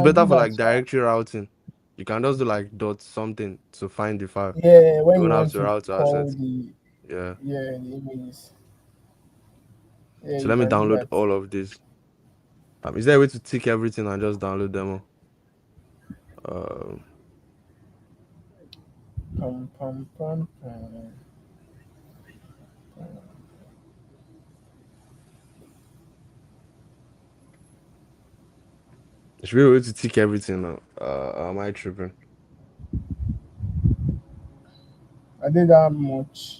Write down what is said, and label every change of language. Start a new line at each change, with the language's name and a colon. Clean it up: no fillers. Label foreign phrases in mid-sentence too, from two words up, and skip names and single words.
English: can better do for that. like directory routing. You can just do like dot something to find the file. Yeah. You When won't you have want to to route to call assets. the Yeah. the images. Yeah, So you let me can do download that. all of this. Is there a way to tick everything and just download demo? Um, Pum, pum, pum, pum. there should be a way to tick everything now. Am I tripping? I did that much.